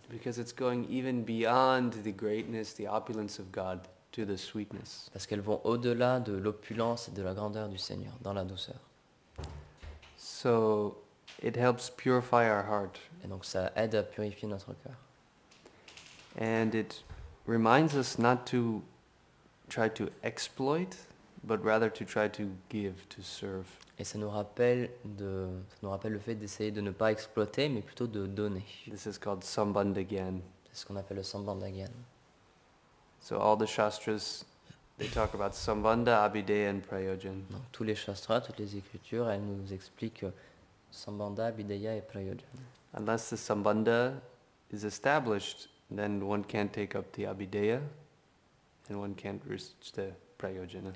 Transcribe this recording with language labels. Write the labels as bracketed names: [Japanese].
[English] because it's going even beyond the greatness, the opulence of God to the sweetness. [French] Parce qu'elles vont au-delà de l'opulence et de la grandeur du Seigneur, dans la douceur. [English] So it helps purify our heart, [French] Et donc ça aide à purifier notre cœur. [English] and it reminds us not to try to exploit but rather to try to give, to serve. [French] Et ça nous rappelle le fait d'essayer de ne pas exploiter, mais plutôt de donner. [English] This is called sambandhagyan. [French] C'est ce qu'on appelle le sambandhagyan. [English] So all the shastras, they talk about sambandha, abhideya and prayojan. [French] Donc tous les shastras, toutes les écritures, elles nous expliquent sambandha, abhideya et prayojan. [English] Unless the sambandha is established, then one can't take up the abhideya and one can't reach the prayojana.